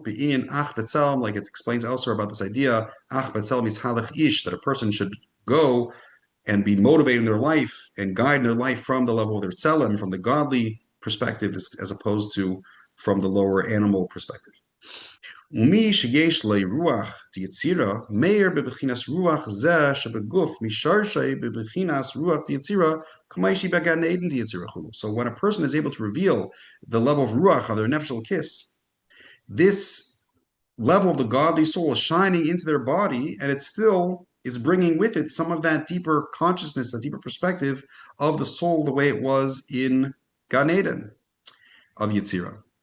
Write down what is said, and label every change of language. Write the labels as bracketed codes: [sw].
[en] Be'in ach betzelem, like it explains elsewhere about this idea, ach betzelem is halach ish, that a person should go and be motivated in their life and guide their life from the level of their tzelem, from the godly perspective, as opposed to from the lower animal perspective. [he] ומי שיש לו רוח דיצירה, מאיר בבחינת רוח זה שבגוף משרשי בבחינת רוח דיצירה, כמי שבגן עדן דיצירה כולו. [en] So when a person is able to reveal the level of ruach of their nefesh kiss, this level of the godly soul is shining into their body, and it still is bringing with it some of that deeper consciousness, that deeper perspective of the soul, the way it was in Gan Eden of Yetzirah.